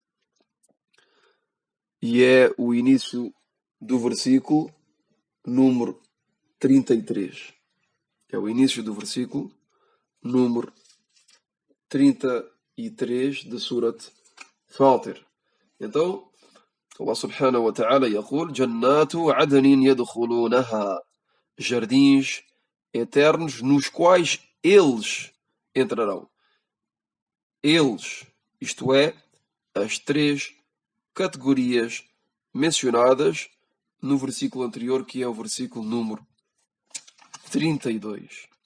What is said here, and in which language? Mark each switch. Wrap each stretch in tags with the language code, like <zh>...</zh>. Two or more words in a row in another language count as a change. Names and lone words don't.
<pt>E é o início do versículo número 33. É o início do versículo número 33 de Surat Fatir.</pt> <ar>Então, الله سبحانه وتعالى يقول جنات عدن يدخلونها.</ar> <pt>Jardins eternos nos quais eles entrarão. Eles, isto é, as 3 categorias mencionadas no versículo anterior, que é o versículo número 32.</pt>